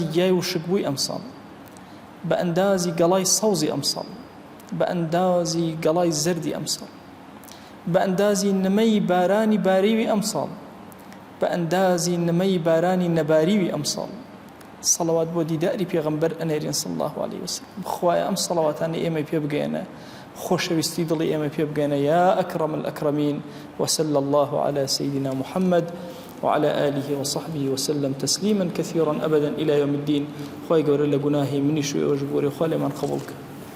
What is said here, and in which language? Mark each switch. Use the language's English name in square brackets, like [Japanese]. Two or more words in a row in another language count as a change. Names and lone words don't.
[Central Kurdish] یای وشکبووی ئەمساڵ بە ئەندازی گەڵای سەوزی ئەمساڵ بە ئەندازی گەڵای زەردی ئەمساڵ بە ئەندازی نمەی بارانی باریوی ئەمساڵ بە ئەندازی نمەی بارانی نەباریوی ئەمساڵ صلوات بۆ دیداری پێغەمبەر ئەنێرین [Arabic] صلی الله عليه وسلم [Central Kurdish] بخوایە ئەم سەڵەواتانە ئێمە پێ بگەێنە خۆشەویستی دڵی ئێمە پێ بگەێنە [Arabic] یا ئەکرەم الأکرەمین وصلى الله على سيدنا محمد وعلى آله وصحبه وسلم تسليما كثيرا أبدا إلى يوم الدين [Central Kurdish] خوای گەورە لە گوناهی منیش و ئێوەش بۆرێ خوا لێمان قبوڵ کە